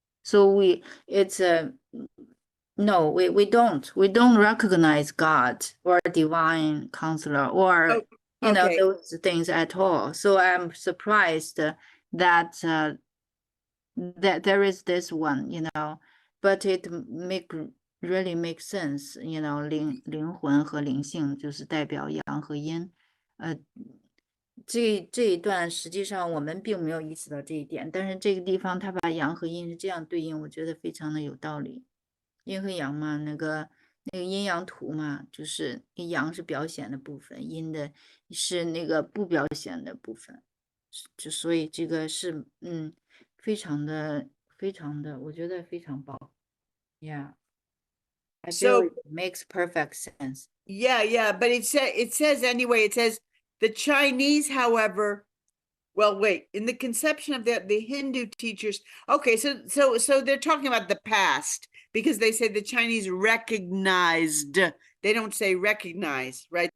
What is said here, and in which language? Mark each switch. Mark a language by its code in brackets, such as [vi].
[en] So no, we don't recognize God or divine counselor or those things at all. So I'm surprised that that there is this one, but it really makes sense, 灵魂和灵性就是代表阳和阴 [zh] 这一段实际上我们并没有意识到这一点，但是这个地方他把阳和阴是这样对应，我觉得非常的有道理。阴和阳嘛，那个阴阳图嘛，就是阳是表显的部分，阴的是那个不表显的部分，所以这个是非常的，我觉得非常棒。 [en] Yeah, I feel So it makes perfect sense. yeah, but it says anyway, it says the Chinese, however, well, wait, in the conception of the Hindu teachers, okay, so they're talking about the past because they say the Chinese recognized, they don't say recognize, right?